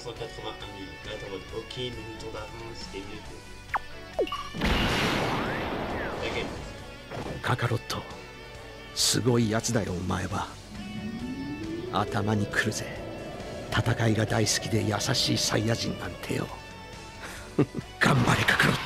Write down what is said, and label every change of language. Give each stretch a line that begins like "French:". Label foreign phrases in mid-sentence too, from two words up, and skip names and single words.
French: Là t'es en mode ok, mais une tour d'avance, c'était mieux. T'inquiète.
Japanese: Kakaroto, すごいやつだよお前は。頭にくるぜ。戦いが大好きで優しいサイヤ人なんてよ。頑張れカカロット。